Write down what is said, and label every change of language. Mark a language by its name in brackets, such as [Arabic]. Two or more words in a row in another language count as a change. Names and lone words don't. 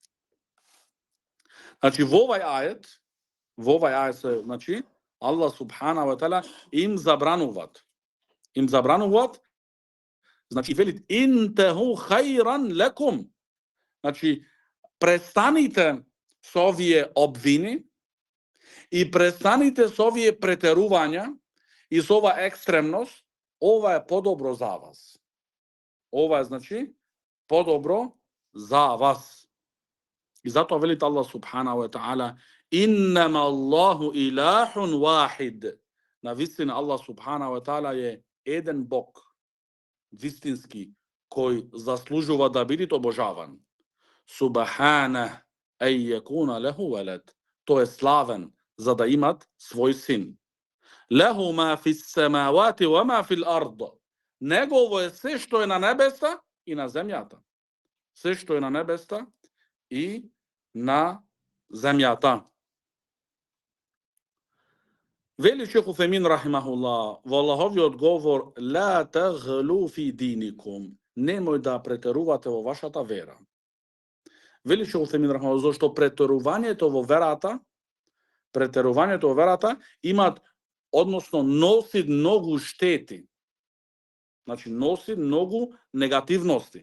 [Macedonian] Значи во овај ајет се, значи, [Arabic] الله سبحانه وتعالى [Macedonian] им забрануваат, значи велит [Arabic] انتهوا خيرا لكم. [Macedonian] Значи престаните со овие обвини и престаните со овие претерувања и со ова екстремност, ова е подобро за вас. Ова е, значи, подобро за вас. И затоа велите [Arabic] الله سبحانه وتعالى, إنما الله إله واحد. [Macedonian] На вистина [Arabic] الله سبحانه وتعالى [Macedonian] е еден Бог, вистински, кој заслужува да биде обожаван. [Arabic] سبحانه أن يكون له ولد. [Macedonian] Тој е славен за да имат свој син. [Arabic] له ما في السماوات وما في الأرض. [Macedonian] Негово е се што е на небеста и на земјата. Се што е на небеста и на земјата. Вели шейх Уфемин рахимахуллах, во Аллаховиот говор, [Arabic] لا تغلوا في دينكم. [Macedonian] Немој да претерувате во вашата вера. Вели шейх Уфемин рахимахуллах, зашто претерувањето во верата имат, односно носи многу штети. Значи носи многу негативности.